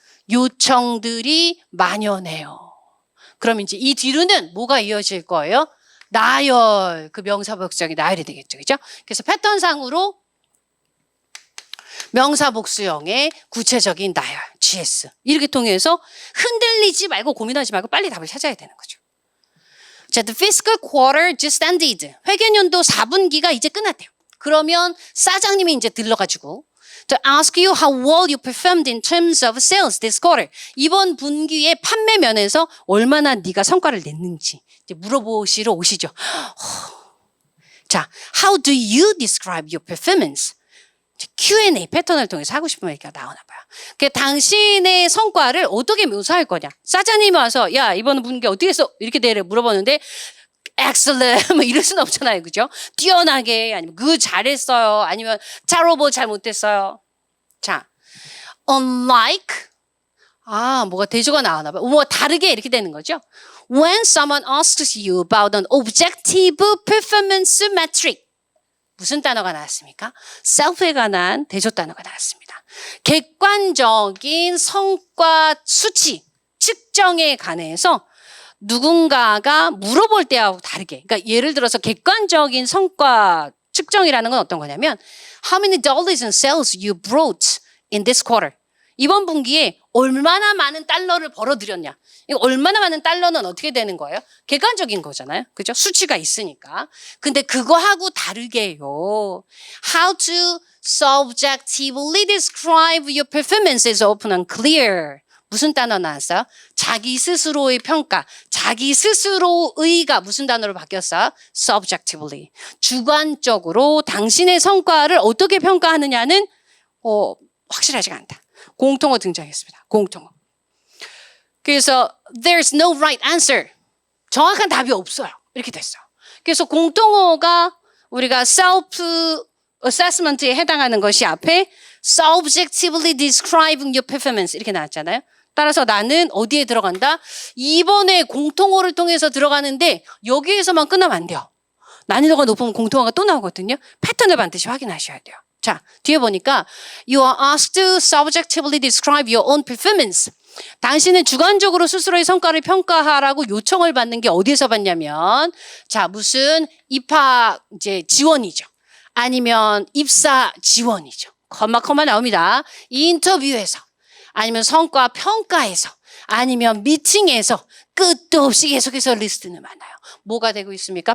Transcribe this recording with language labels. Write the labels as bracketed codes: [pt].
[ko] 요청들이 만연해요. 그럼 이제 이 뒤로는 뭐가 이어질 거예요? 나열, 그 명사복수형이 나열이 되겠죠. 그죠? 그래서 패턴상으로 명사복수형의 구체적인 나열, GS. 이렇게 통해서 흔들리지 말고 고민하지 말고 빨리 답을 찾아야 되는 거죠. [en] 자, the fiscal quarter just ended. [ko] 회계연도 4분기가 이제 끝났대요. 그러면 사장님이 이제 들러가지고 [en] to ask you how well you performed in terms of sales this quarter. [ko] 이번 분기의 판매 면에서 얼마나 네가 성과를 냈는지 이제 물어보시러 오시죠. [en] 자, how do you describe your performance? [ko] Q&A 패턴을 통해서 하고 싶은 얘기가 나오나 봐요. 그 당신의 성과를 어떻게 묘사할 거냐. 사장님이 와서 야 이번 분기 어떻게 했어? 이렇게 대래 물어보는데 excellent 뭐 이럴 수는 없잖아요. 그죠? 뛰어나게 아니면 good 잘했어요. 아니면 terrible 잘못했어요. 자, unlike 뭐가 대조가 나오나 봐요. 뭐 다르게 이렇게 되는 거죠. [en] When someone asks you about an objective performance metric [ko] 무슨 단어가 나왔습니까? self에 관한 대조 단어가 나왔습니다. 객관적인 성과 수치, 측정에 관해서 누군가가 물어볼 때하고 다르게. 그러니까 예를 들어서 객관적인 성과 측정이라는 건 어떤 거냐면 [en] How many dollars in sales you brought in this quarter? [ko] 이번 분기에 얼마나 많은 달러를 벌어들였냐. 이거 얼마나 많은 달러는 어떻게 되는 거예요? 객관적인 거잖아요. 그죠? 수치가 있으니까. 근데 그거하고 다르게요. [en] How to subjectively describe your performance is open and clear. [ko] 무슨 단어 나왔어요? 자기 스스로의 평가. 자기 스스로의가 무슨 단어로 바뀌었어요? [en] subjectively. [ko] 주관적으로 당신의 성과를 어떻게 평가하느냐는 확실하지가 않다. 공통어 등장했습니다. 공통어. 그래서 [en] there's no right answer. [ko] 정확한 답이 없어요. 이렇게 됐어요. 그래서 공통어가 우리가 self assessment에 해당하는 것이 앞에 [en] subjectively describing your performance [ko] 이렇게 나왔잖아요. 따라서 나는 어디에 들어간다? 이번에 공통어를 통해서 들어가는데 여기에서만 끝나면 안 돼요. 난이도가 높으면 공통어가 또 나오거든요. 패턴을 반드시 확인하셔야 돼요. 자, 뒤에 보니까 [en] You are asked to subjectively describe your own performance. [ko] 당신은 주관적으로 스스로의 성과를 평가하라고 요청을 받는 게 어디에서 받냐면 자, 무슨 입학 이제 지원이죠. 아니면 입사 지원이죠. 커마 나옵니다. 인터뷰에서 아니면 성과 평가에서 아니면 미팅에서 끝도 없이 계속해서 리스트는 많아요. 뭐가 되고 있습니까?